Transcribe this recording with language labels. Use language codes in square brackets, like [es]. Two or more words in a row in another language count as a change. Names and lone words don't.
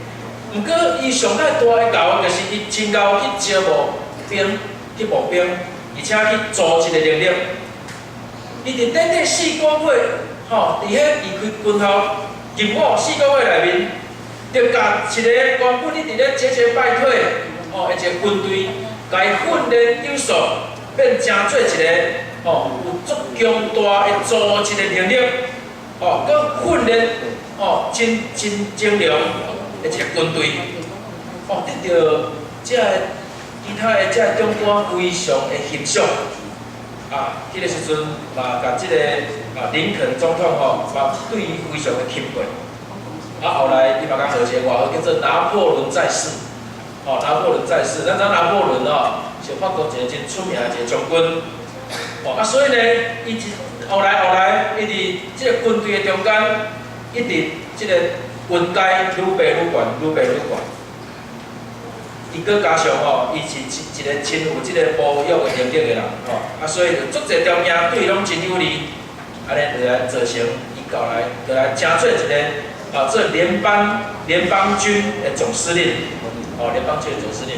[nan] 毋过伊上海大的教就是伊真够去招去募兵，而且去组一个能力。伊伫短短4个月，伫遐离开军校入伍4个月内面，就甲一个原本伊伫咧节节败退，一个军队，甲伊训练有素，变成做一个有足强大的组织的能力，佮训练真精良的一个军队，得到其他的长官非常的欣赏。迄个时阵嘛，甲即个林肯总统嘛对伊非常的钦佩。后来伊嘛甲号一个外号叫做拿破仑在世。拿破仑在世，咱知拿破仑就法国一个真出名的一个将军。哦，所以呢，伊后来，一直即个军队的中间，一直即个军阶愈爬愈悬。伊搁加上伊是一个真有即个保育的能力的人，所以就足侪条件对伊拢真有利，安尼就来造成伊后来就来成做一个做联邦军的总司令，联邦军的总司令。